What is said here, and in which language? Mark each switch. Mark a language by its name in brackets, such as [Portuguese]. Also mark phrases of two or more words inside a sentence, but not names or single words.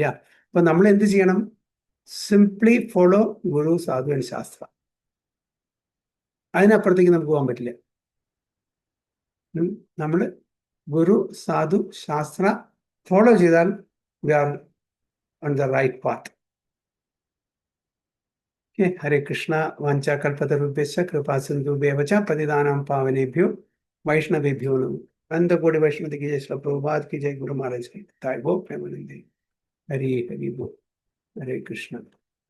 [Malayalam] അപ്പൊ നമ്മൾ എന്ത് ചെയ്യണം? [English] simply follow guru, sadhu and shastra. [Malayalam] അതിനപ്പുറത്തേക്ക് നമുക്ക് പോകാൻ പറ്റില്ല. നമ്മൾ ഗുരു, സാധു, ശാസ്ത്ര ഫോളോ ചെയ്താൽ [English] we are on the right path. [Sanskrit] ഹരേ കൃഷ്ണ. വാഞ്ചാകൽപതരുഭ്യശ്ച കൃപാ സിന്ധുഭ്യവ ച പതിതാനാം പാവനേഭ്യോ वैष्णवेभ्यो नमः. [Hindi] अनंत कोटि वैष्णव की जय, श्री प्रभुपाद की जय, गुरु महाराज की जय। वो प्रेमानंद। हरि हरि बोल। हरे कृष्ण।